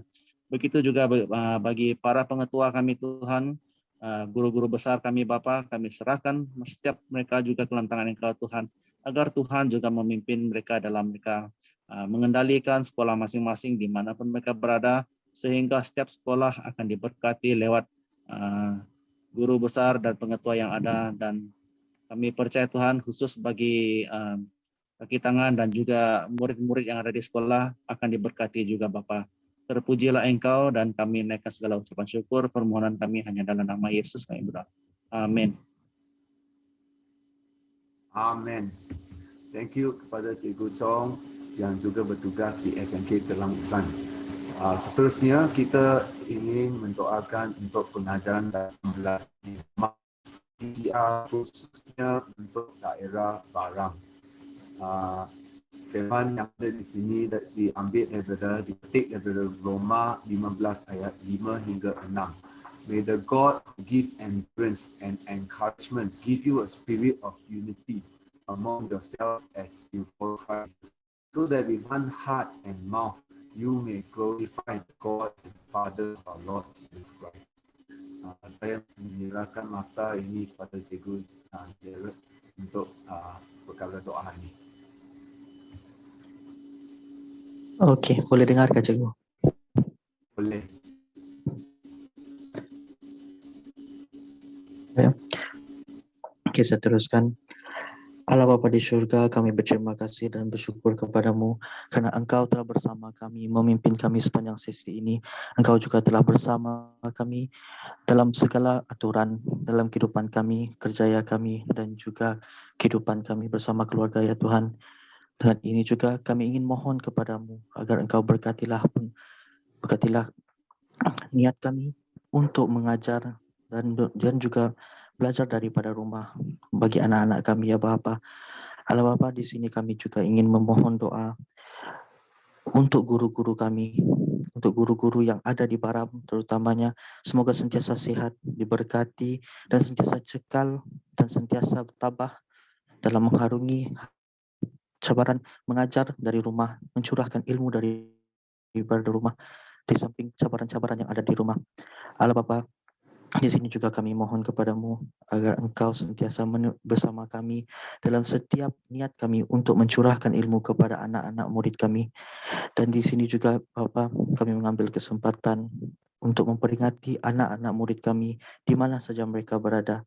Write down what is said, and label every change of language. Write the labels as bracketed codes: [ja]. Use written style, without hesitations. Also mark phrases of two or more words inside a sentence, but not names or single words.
[ms] Begitu juga bagi para pengetua kami Tuhan, guru-guru besar kami Bapa, kami serahkan setiap mereka juga ke dalam tangan Engkau Tuhan, agar Tuhan juga memimpin mereka dalam mereka mengendalikan sekolah masing-masing dimanapun mereka berada, sehingga setiap sekolah akan diberkati lewat guru besar dan pengetua yang ada, dan kami percaya Tuhan khusus bagi kaki tangan dan juga murid-murid yang ada di sekolah akan diberkati juga Bapa. Terpujilah Engkau dan kami naikkan segala ucapan syukur. Permohonan kami hanya dalam nama Yesus kami berdoa. Amin. Amin. [en] Thank you [ms] kepada Cikgu Chong yang juga bertugas di SMK Telang Usan. Seterusnya kita ingin mendoakan untuk pengajaran dan pembelajaran PDR khususnya untuk daerah Baram. Firman yang ada di sini dipetik daripada Roma 15 ayat 5 hingga 6. [en] May the God who give endurance and encouragement give you a spirit of unity among yourselves as you follow Christ, so that with one heart and mouth you may glorify God and Father of our Lord Jesus Christ. [ms] Saya menyerahkan masa ini kepada Cikgu Jared untuk perkara doa ini. Okey, boleh dengarkan Cikgu? Boleh. Ya. Okey, saya teruskan. Allah Bapa di syurga, kami berterima kasih dan bersyukur kepadamu kerana Engkau telah bersama kami, memimpin kami sepanjang sesi ini. Engkau juga telah bersama kami dalam segala aturan dalam kehidupan kami, kerjaya kami dan juga kehidupan kami bersama keluarga ya Tuhan. Dengan ini juga kami ingin mohon kepadamu agar Engkau berkatilah niat kami untuk mengajar dan juga belajar daripada rumah bagi anak-anak kami ya Bapa. Allah Bapa, di sini kami juga ingin memohon doa untuk guru-guru kami, untuk guru-guru yang ada di Baram terutamanya, semoga sentiasa sehat, diberkati dan sentiasa cekal dan sentiasa bertabah dalam mengharungi cabaran mengajar dari rumah, mencurahkan ilmu daripada rumah di samping cabaran-cabaran yang ada di rumah. Allah Bapa, di sini juga kami mohon kepadamu agar Engkau sentiasa bersama kami dalam setiap niat kami untuk mencurahkan ilmu kepada anak-anak murid kami. Dan di sini juga Bapa, kami mengambil kesempatan untuk memperingati anak-anak murid kami di mana saja mereka berada.